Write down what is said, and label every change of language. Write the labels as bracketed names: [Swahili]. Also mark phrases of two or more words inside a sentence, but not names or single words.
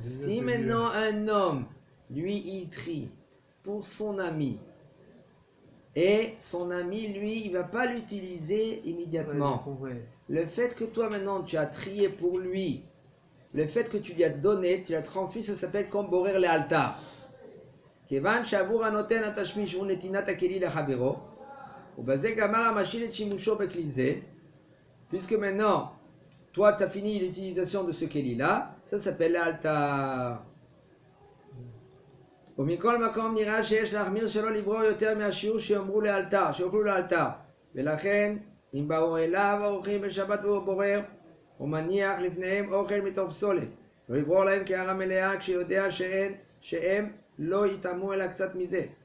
[French] si maintenant un homme, lui, il trie pour son ami, et son ami, lui, il va pas l'utiliser immédiatement. Le fait que toi maintenant tu as trié pour lui, le fait que tu lui as donné, tu l'as transmis, ça s'appelle comme [Hebrew] בורר לאלתר. כיון שעבור הנותן התשמיש ונתינת הכלי לחברו, ובזה גמר המשאיל את שימושו בכלי זה, [French] puisque maintenant, toi tu as fini l'utilisation de ce keli-là, ça s'appelle l'altar. [Hebrew] ומכל מקום נראה שיש להחמיר שלא לברור יותר מהשיעור שאמרו לאלתר, שאוכלו לאלתר. ולכן, אם באו אליו האורחים בשבת והוא בורר, הוא מניח לפניהם אוכל מתוך פסולת. ולברור להם קערה מלאה כשיודע שהם לא יטעמו אלא קצת מזה.